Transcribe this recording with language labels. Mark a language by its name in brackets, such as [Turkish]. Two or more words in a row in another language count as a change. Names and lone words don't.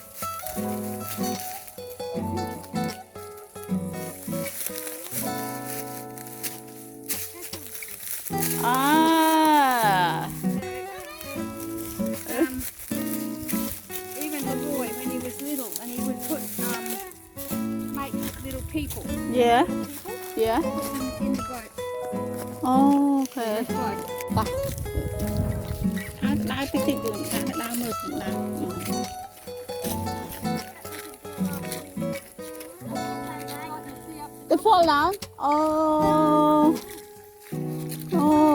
[English] Ah. Even the boy, when he was little, and he would put make little people. Yeah, yeah. Put them in the boat. Oh, okay. The boat. [Khmer] អាចដើរតិចតិចទៅដើរមើលពីដើរ [English] The fall down. Oh. Oh.